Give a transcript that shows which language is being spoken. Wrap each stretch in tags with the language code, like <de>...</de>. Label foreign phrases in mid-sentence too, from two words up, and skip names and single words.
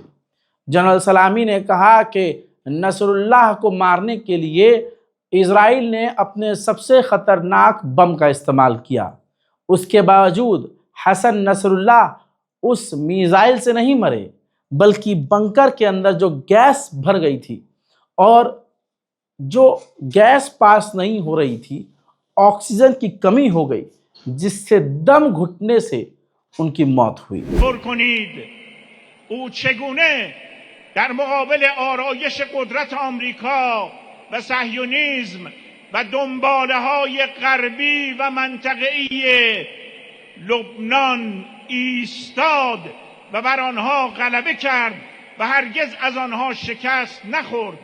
<hi>जनरल सलामी ने कहा कि नसरुल्लाह को मारने के लिए इजराइल ने अपने सबसे ख़तरनाक बम का इस्तेमाल किया, उसके बावजूद हसन नसरुल्लाह उस मिसाइल से नहीं मरे, बल्कि बंकर के अंदर जो गैस भर गई थी और जो गैस पास नहीं हो रही थी, ऑक्सीजन की कमी हो गई, जिससे दम घुटने से उनकी मौत हुई।</hi> <fa>او چگونه در مقابل آرایش قدرت آمریکا و صهیونیسم و دنباله‌های غربی و منطقه‌ای لبنان ایستاد و بر آنها غلبه کرد و هرگز از آنها شکست نخورد.</fa>